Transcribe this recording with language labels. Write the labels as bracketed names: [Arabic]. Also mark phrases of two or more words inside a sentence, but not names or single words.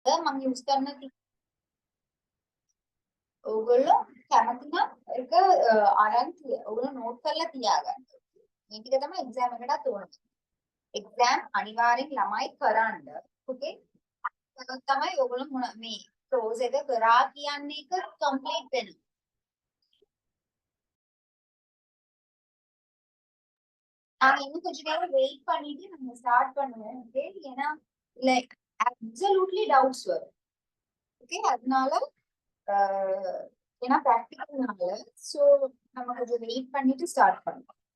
[Sinhala] මම යූස් කරන ඕගොල්ලෝ කැමති නම් ඒක අරන් ඕගොල්ලෝ නෝට් කරලා තියාගන්න. මේ ටික තමයි එක්සෑම් එකටත් ඕන. එක්සෑම් අනිවාර්යෙන් ළමයි කරන්න. ඕකේ. ඒක තමයි ඕගොල්ලෝ මේ ප්‍රෝස් එක කරා කියන්නේ එක කම්ප්ලීට් වෙනවා. [Tamil] இன்னும் கொஞ்ச நேரம் வெயிட் பண்ணிட்டு நம்ம ஸ்டார்ட் பண்ணுவோம். ஓகே. ஏன்னா [English] like absolutely doubts [Tamil] வரும். ஓகே. அதனால ஏன்னா ப்ராக்டிக்கல்னால சோ நம்ம கொஞ்சம் வெயிட் பண்ணிட்டு ஸ்டார்ட் பண்ணுவோம்.